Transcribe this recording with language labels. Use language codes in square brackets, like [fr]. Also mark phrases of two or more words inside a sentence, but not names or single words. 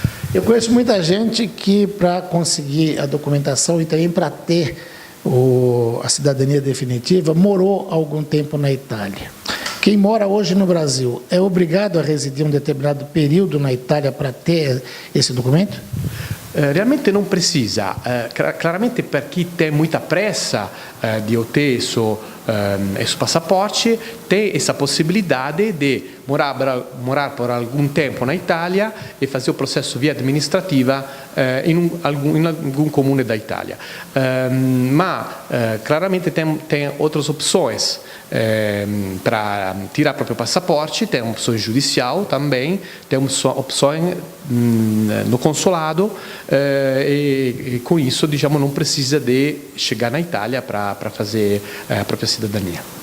[pt] Eu conheço muita gente que, para conseguir a documentação e também para ter a cidadania definitiva, morou algum tempo na Itália. Quem mora hoje no Brasil é obrigado a residir um determinado período na Itália para ter esse documento? Realmente não precisa. Claramente [it] per chi [pt] tem muita pressa [it] di ottenere [pt] esse passaporte, tem essa possibilidade de morar por algum tempo na Itália e fazer o processo via administrativa em algum comune da Itália. Mas claramente tem outras opções para tirar próprio passaporte, tem opções judicial também, tem opções no consulado e com isso, não precisa de chegar na Itália para fazer a própria cidadania.